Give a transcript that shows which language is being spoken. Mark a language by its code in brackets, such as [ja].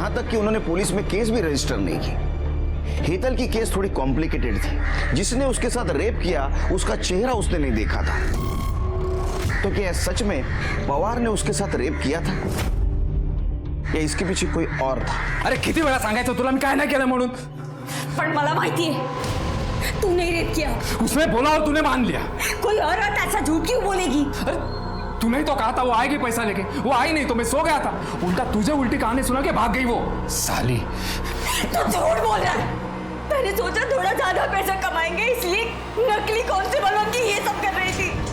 [hi] यहाँ तक कि उन्होंने पुलिस में केस भी रजिस्टर नहीं की। हेतल की केस थोड़ी कॉम्प्लिकेटेड थी। जिसने उसके साथ रेप किया उसका चेहरा उसने नहीं देखा था। तो क्या सच में पवार ने उसके साथ रेप किया था या इसके पीछे कोई और था? [mr] अरे किती वेळा सांगायचं तुला मी काय नाही केलं म्हणून? पण मला माहिती [hi] है तू नहीं रेप किया। उसने बोला और तूने मान लिया। कोई और ऐसा झूठ क्यों बोलेगी? तूने ही तो कहा था वो आएगी पैसा लेके, वो आई नहीं तो मैं सो गया था। उल्टा तुझे उल्टी कहानी सुना के भाग गई वो साली। तू झूठ बोल रहा है। मैंने सोचा थोड़ा ज्यादा पैसा कमाएंगे इसलिए नकली कांस्टेबल बन के ये सब कर रही थी।